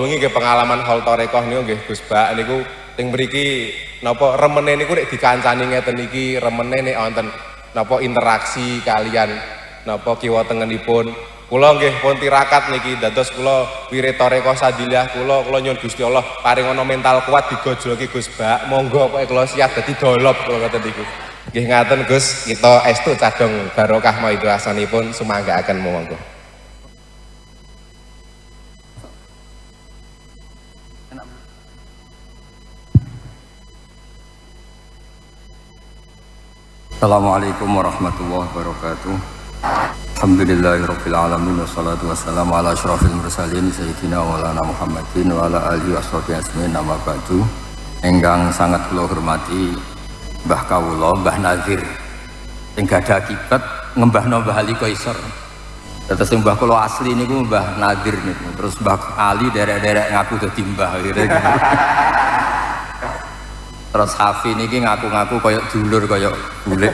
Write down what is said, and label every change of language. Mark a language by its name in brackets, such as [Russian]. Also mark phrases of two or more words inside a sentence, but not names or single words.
[Javanese] wingi nggih pengalaman hol tarekoh niku nggih Gus Bak niku teng mriki napa remene niku nek dikancani ngeten niki remene nek wonten napa interaksi kalian napa kiwa tengenipun kula nggih pun tirakat niki dados kula wirid tarekoh sadillah kula nyuwun Gusti Allah paring ana mental kuat digojloki Gus Bak monggo pokoke kula siap dadi dolop kula ngoten niku nggih ngaten Gus kita estu cadong barokah maido asanipun sumanggaaken monggo. [Arabic] السلام عليكم ورحمة الله وبركاته. الحمد لله رب العالمين والصلاة والسلام على أشرف المرسلين سيدنا مولانا محمد وعلى آله وصحبه أجمعين أما بعد. [Javanese] Ingkang sangat kula hormati Mbah kawula Mbah Nazir sing gadah akibat ngembahno Mbah Ali Qaisar. Terus Mbah kula asli niku Mbah Nazir niku. Terus Mbah Ali derek-derek ngaku dadi mbah gitu. Terus Hafi niki ngaku-ngaku koyok dulur koyok bulik.